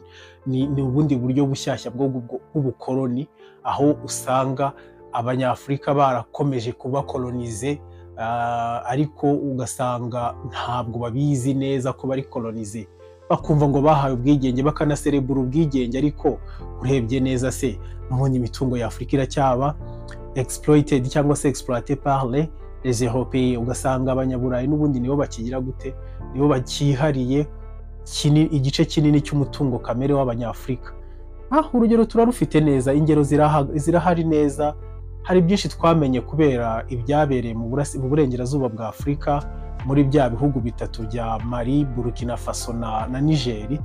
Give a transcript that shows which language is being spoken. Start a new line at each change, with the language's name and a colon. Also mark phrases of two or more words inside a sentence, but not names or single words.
Kinyarwanda: Ni ubundi buryo bushyashya bw'ubukoloni, aho usanga Abanyafurika barakomeje kubakolonize, ariko ugasanga ntabwo babizi neza ko bari kolonize. Bakumva ngo bahaye ubwigenge, bakanaserebura ubwigenge, ariko urebye neza se mubonye imitungo ya Afurika iracyaba exploited cyangwa se
French: exploité par les Européens.
Kinyarwanda: Ugasanga Abanyaburayi n'ubundi nibo bakigira gute, nibo bakihariye igice kinini cy'umutungo kamere w'Abanyafurika. Urugero turarufite neza, ingero zirahari neza. Hari byinshi twamenye kubera ibyabereye mu burengerazuba bwa Afurika muri bya bihugu bitatu bya Mali, Burkina Faso na Niger.